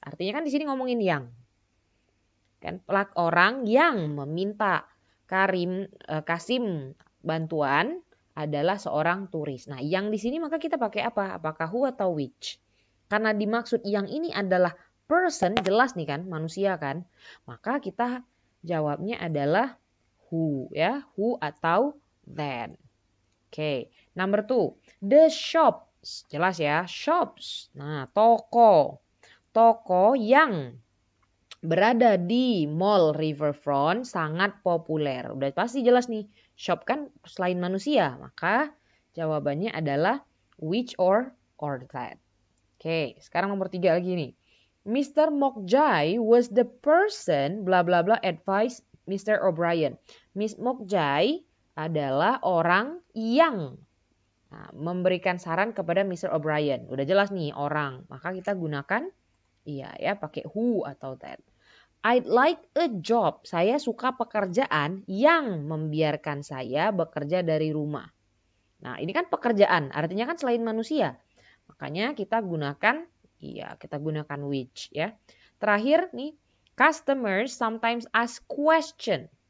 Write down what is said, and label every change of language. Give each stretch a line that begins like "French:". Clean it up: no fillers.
Indonesian: Artinya kan di sini ngomongin yang. Kan orang yang meminta Kasim bantuan adalah seorang turis. Nah, yang di sini maka kita pakai apa? Apakah who atau which? Karena dimaksud yang ini adalah person, jelas nih kan, manusia kan. Maka kita jawabnya adalah who ya, who atau that.
English: Oke, number 2. The shops,
Indonesian: jelas ya,
English: shops.
Indonesian: Nah, toko. Toko yang berada di Mall Riverfront sangat populer. Udah pasti jelas nih. Shop kan selain manusia. Maka jawabannya adalah which or that. Oke, sekarang nomor 3 lagi nih. Mr.
English: Mokjai was the person bla bla bla advised Mr.
Indonesian: O'Brien. Miss Mokjai adalah orang yang memberikan saran kepada Mr. O'Brien. Udah jelas nih orang. Maka kita gunakan iya ya pakai who atau that.
English: I'd like a job.
Indonesian: Saya suka pekerjaan yang membiarkan saya bekerja dari rumah. Nah, ini kan pekerjaan, artinya kan selain manusia. Makanya kita gunakan which ya. Terakhir nih,
English: customers sometimes ask question.